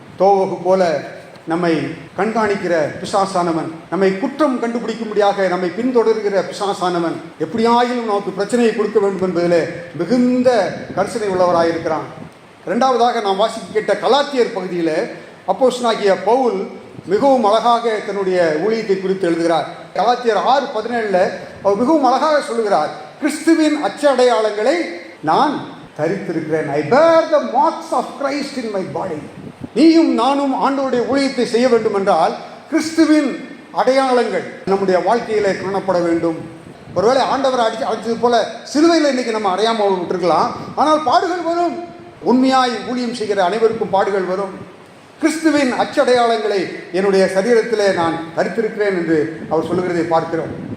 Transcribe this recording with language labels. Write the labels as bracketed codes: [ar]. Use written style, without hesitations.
[ta] தோவேகு போல நம்மை கண்காணிக்கிற பிசாசானவன், நம்மை குற்றம் கண்டுபிடிக்கும்படியாக நம்மை பின்தொடர்கிற பிசாசானவன் எப்படியாயிலும் நமக்கு பிரச்சனையை கொடுக்க வேண்டும் என்பதிலே மிகுந்த கரிசனை உள்ளவராயிருக்கிறான். இரண்டாவதாக நாம் வாசிக்க கேட்ட கலாத்தியர் பகுதியில் அப்போஸ்தலனாகிய பவுல் மிகவும் அழகாக தன்னுடைய ஊழியத்தை குறித்து எழுதுகிறார். கலாத்தியர் 6:17 அவர் மிகவும் அழகாக சொல்லுகிறார், கிறிஸ்துவின் அச்சடையாளங்களை நான் தரித்திருக்கிறேன். [en] I bear the marks of Christ in my body. [ta] நீயும் நானும் ஆண்டவருடைய ஊழியத்தை செய்ய வேண்டும் என்றால் கிறிஸ்துவின் அடையாளங்கள் நம்முடைய வாழ்க்கையிலே காணப்பட வேண்டும். ஒருவேளை ஆண்டவரை அடிச்சது போல சிலுவையில் இன்னைக்கு நம்ம அடையாமல் விட்டுருக்கலாம், ஆனால் பாடுகள் வரும். உண்மையாய் ஊழியம் செய்கிற அனைவருக்கும் பாடுகள் வரும். கிறிஸ்துவின் அச்சடையாளங்களை என்னுடைய சரீரத்திலே நான் தரித்திருக்கிறேன் என்று அவர் சொல்லுகிறதை பார்க்கிறோம்.